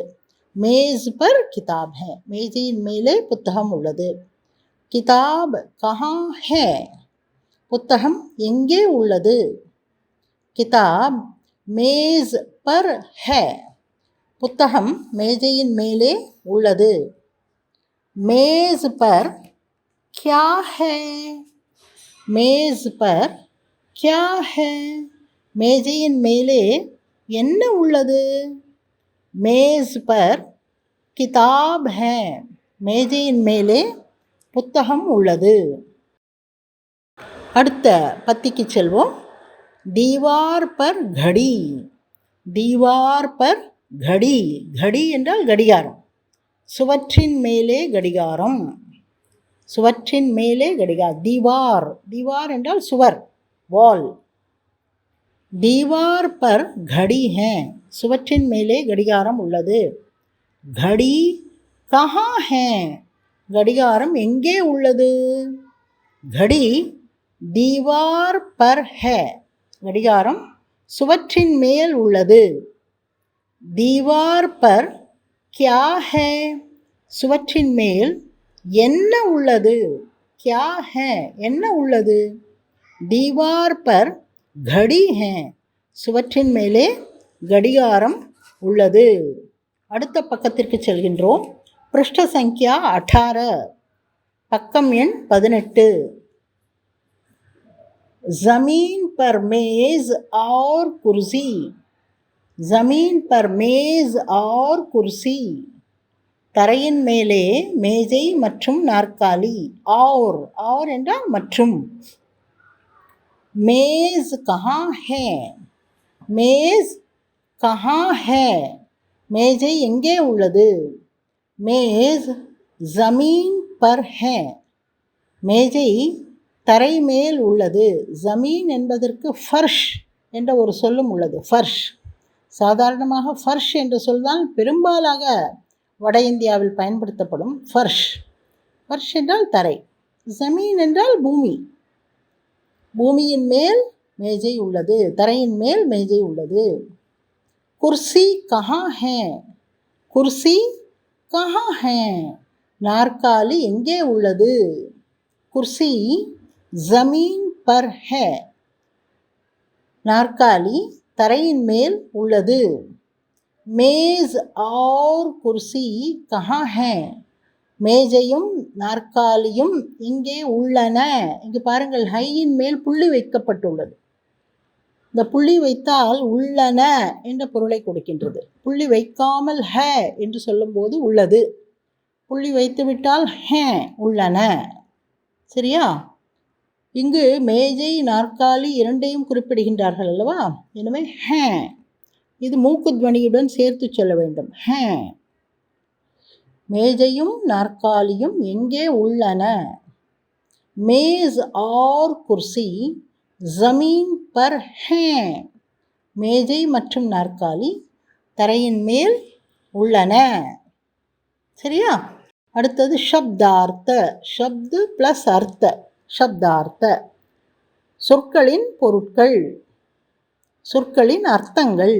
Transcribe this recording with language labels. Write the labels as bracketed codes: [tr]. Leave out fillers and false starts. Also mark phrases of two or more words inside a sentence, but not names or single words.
[hi] मेज़ पर किताब है, [ta] மேஜையின் மேலே புத்தகம் உள்ளது. [hi] किताब कहाँ है, [ta] புத்தகம் எங்கே உள்ளது. [hi] किताब मेज़ पर है, [ta] புத்தகம் மேஜையின் மேலே உள்ளது. [hi] मेज पर क्या है, मेज पर क्या है, [ta] மேஜையின் மேலே என்ன உள்ளது. [hi] मेज पर किताब है, [ta] மேஜையின் மேலே புத்தகம் உள்ளது. அடுத்த பத்திக்கு செல்வோம். [hi] दीवार पर घड़ी, दीवार पर घड़ी, घड़ी [ta] என்றால் கடிகாரம். சுவற்றின் மேலே கடிகாரம், சுவற்றின் மேலே கடிகாரம். தீவார், தீவார் என்றால் சுவர், வால். [hi] दीवार पर घड़ी है [ta] சுவற்றின் மேலே கடிகாரம் உள்ளது. [hi] घड़ी कहाँ है [ta] கடிகாரம் எங்கே உள்ளது? [hi] घड़ी दीवार पर है [ta] கடிகாரம் சுவற்றின் மேல் உள்ளது. [hi] दीवार पर क्या है [ta] சுவற்றின் மேல் என்ன உள்ளது? [hi] क्या है [ta] என்ன உள்ளது? [hi] दीवार पर घड़ी है [ta] சுவற்றின் மேலே கடிகாரம் உள்ளது. அடுத்த பக்கத்திற்கு செல்கின்றோம். [hi] पृष्ठ संख्या 18 [ta] பக்கம் எண் 18. [hi] ज़मीन पर मेज़ और कुर्सी ज़मीन पर मेज़ और कुर्सी [ta] தரையின் மேலே மேஜை மற்றும் நாற்காலி. और என்றால் மற்றும். [hi] मेज़ कहाँ है मेज़ कहाँ है [ta] மேஜை எங்கே உள்ளது? [hi] मेज़ ज़मीन पर है [ta] மேஜை தரை மேல் உள்ளது. ஜமீன் என்பதற்கு ஃபர்ஷ் என்ற ஒரு சொல்லும் உள்ளது. ஃபர்ஷ் சாதாரணமாக ஃபர்ஷ் என்ற சொல்தான் பெரும்பாலாக வட இந்தியாவில் பயன்படுத்தப்படும். ஃபர்ஷ் ஃபர்ஷ் என்றால் தரை, ஜமீன் என்றால் பூமி. பூமியின் மேல் மேஜை உள்ளது, தரையின் மேல் மேஜை உள்ளது. [hi] कुर्सी कहाँ है कुर्सी कहाँ है [ta] நாற்காலி எங்கே உள்ளது? [hi] कुर्सी ज़मीन पर है [ta] நாற்காலி தரையின் மேல் உள்ளது. [hi] मेज़ और कुर्सी कहाँ है [ta] மேஜையும் நாற்காலியும் இங்கே உள்ளன. இங்கு பாருங்கள், ஹையின் மேல் புள்ளி வைக்கப்பட்டுள்ளது. இந்த புள்ளி வைத்தால் உள்ளன என்ற பொருளை கொடுக்கின்றது. புள்ளி வைக்காமல் ஹே என்று சொல்லும்போது உள்ளது, புள்ளி வைத்துவிட்டால் ஹே உள்ளன. சரியா? இங்கு மேஜை நாற்காலி இரண்டையும் குறிப்பிடுகின்றார்கள் அல்லவா? எனவே ஹே இது மூக்கு துவனியுடன் சேர்த்து சொல்ல வேண்டும். ஹே மேஜையும் நாற்காலியும் எங்கே உள்ளன? [hi] मेज़ और कुर्सी ज़मीन पर हैं [ta] மேஜை மற்றும் நாற்காலி தரையின் மேல் உள்ளன. சரியா? அடுத்தது ஷப்தார்த்த. ஷப்து ப்ளஸ் அர்த்த, ஷப்தார்த்த சொற்களின் பொருட்கள், சொற்களின் அர்த்தங்கள்.